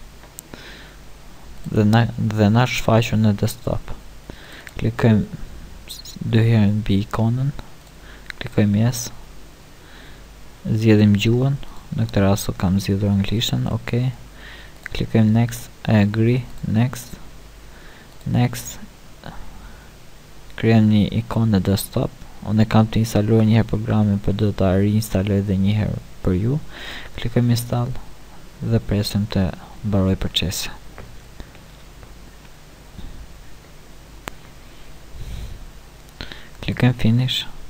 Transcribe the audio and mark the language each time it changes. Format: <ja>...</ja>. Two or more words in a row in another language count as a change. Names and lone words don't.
<sq>Dhe na shfaqur në desktop. Klikojmë 2 herë mbi ikonën. Klikojmë yes. Zgjedhim gjuhën. Në këtë rast kam zgjedhur anglishtën, ok. Klikojmë</sq> <en>next, agree, next.</en> <sq>Krijojmë një ikonë në desktop. Unë kam të instaluar një herë programin, por do ta riinstaloj edhe një herë për ju. Klikojmë install dhe presim të mbaroj procesi. Klikojmë finish.</sq>